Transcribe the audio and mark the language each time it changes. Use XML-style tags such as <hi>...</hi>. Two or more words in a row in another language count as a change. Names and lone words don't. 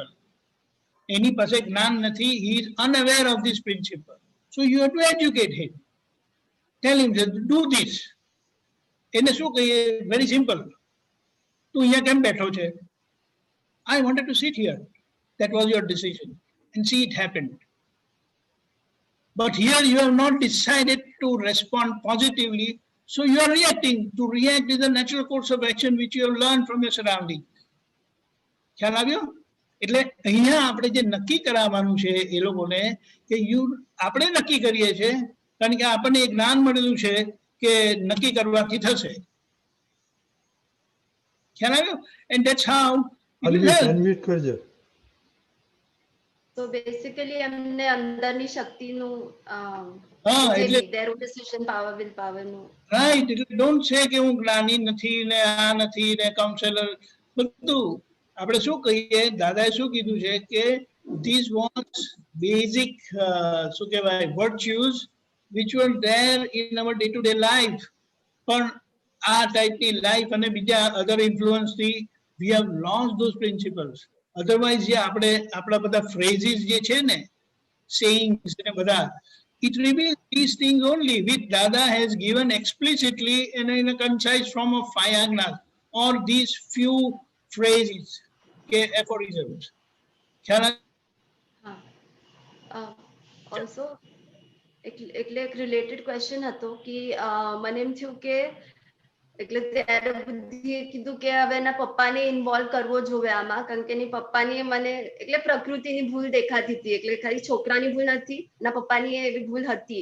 <gu>એની પાસે જ્ઞાન નથી,</gu> <en>he is unaware of this principle. so you have to educate him, tell him do this.</en> <gu>એને શું કહીએ?</gu> <en>very simple.</en> <gu>તું અહીંયા કેમ બેઠો છે?</gu> <en>I wanted to sit here. That was your decision and see it happened. But here you have not decided to respond positively, so you are reacting. To react is a natural course of action which you have learned from your surroundings.</en> <gu>ખ્યાલ આવ્યો? એટલે અહીંયા આપણે જે નક્કી કરાવવાનું છે એ લોકોને કે આપણે નક્કી કરીએ છીએ, કારણ કે આપણને એક જ્ઞાન મળેલું છે કે નક્કી કરવાથી થશે. ખ્યાલ આવ્યો?</gu> <en>And that's how it will help.</en> <gu>અનમ્યુટ કરજો.</gu> <en>So basically</en> <gu>એમને અંદરની શક્તિનું એટલે</gu> <en>their own decision power, will power નું. રાઈટ.</en> <gu>એટલે</gu> <en>don't say</en> <gu>કે હું જ્ઞાની નથી ને આ નથી ને કાઉન્સેલર બધું. આપણે શું કહીએ? દાદાએ શું કીધું છે કે</gu> <en>these was basic</en> <gu>શું કહેવાય</gu> <en>virtues which were there in our day to day life.</en> <gu>પણ આ ટાઈપની લાઈફ અને બીજા અધર ઇન્ફ્લુઅન્સથી</gu> <en>we have lost those principles.</en> <gu>Otherwise જે આપણે આપણા બધા phrases જે છે ને, sayings ને બધા,</gu> <en>it reveals these things only which Dada has given explicitly in a concise form of 5 agnas or these few phrases, okay, aphorisms.</en> <gu>Also એટલે એક</gu> <en>related question</en> <gu>હતો કે મને એમ થયું કે એટલે ત્યારે બુદ્ધિએ કીધું કે હવે એના પપ્પાને ઇન્વોલ્વ કરવો જોઈએ આમાં, કારણ કે એની પપ્પાની મને એટલે પ્રકૃતિની ભૂલ દેખાતી હતી. એટલે ખાલી છોકરાની ભૂલ નથી, એના પપ્પાની એવી ભૂલ હતી.</gu>